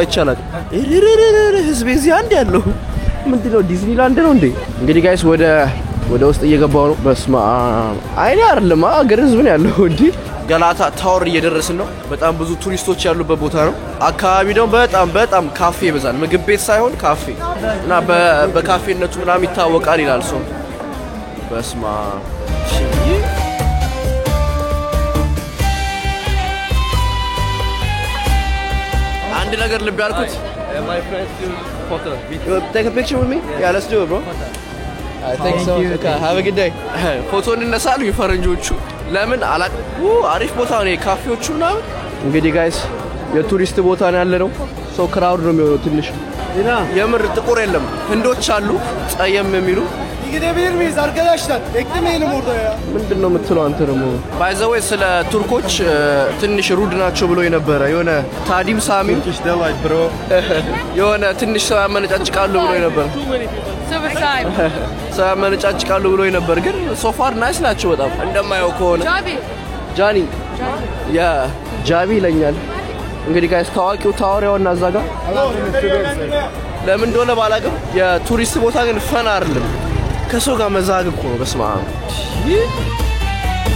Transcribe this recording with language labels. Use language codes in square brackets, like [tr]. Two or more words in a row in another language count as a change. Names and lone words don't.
[am] አይቻላል ህዝብ እዚህ አንድ ያለው ምንድነው ዲዝኒላንድ ነው እንዴ እንግዲህ ጋይስ ወደ ውስጥ እየገባው ነው በስመ አብ አይኔ አይደለም ሀገር ህዝብ ነው ያለው እንዴ ገላታ ታወር እየደረስን ነው በጣም ብዙ ቱሪስቶች ያሉበት ቦታ ነው አካባቢ ነው በጣም ካፌ ይበዛል ምግብ ቤት ሳይሆን ካፌ እና በካፌነቱ ምናምን ይታወቃል ይላል ሰው በስመ አብ አንድ ነገር ልብ ያልኩት [en] my friends do photo take a picture with me yeah let's do it bro I think so okay have a good day [am] ፎቶ እንነሳሉ ይፈረንጆቹ ለምን አላቅ አሪፍ ቦታ ነው ካፌዎቹና እንግዲህ ጋይስ የቱሪስት ቦታ ነው ያለነው ሶ ክራውድ ነው የሚሆነው ትንሽ የምር ጥቁር የለም ህንዶች አሉ ጸየም የሚሉ [tr] gidebilir miyiz arkadaşlar? Beklemeyelim orada ya. [am] ምንድነው የምትለው አንተ ደግሞ [en] by the way [am] ስለ ቱርኮች ትንሽ ሩድ ናቸው ብሎ የነበረ የሆነ ታዲም ሳሚ [en] İşte like bro. [am] የሆነ ትንሽ ሰው ያመነጫጭቃሉ ብሎ የነበረ ሰው ያመነጫጭቃሉ ብሎ የነበረ ግን [en] so far nice [am] ናቸው በጣም እንደማየው ከሆነ ጃኒ ያ ጃቢ ይለኛል እንግዲህ ጋይስ ታዋቂው ታወሪያውና እዛ ጋር ለምን እንደሆነ ባላቅም የቱሪስት ቦታ ግን ፈን አይደለም ከሰው ጋር መዛግ እኮ ነው በስመ አብ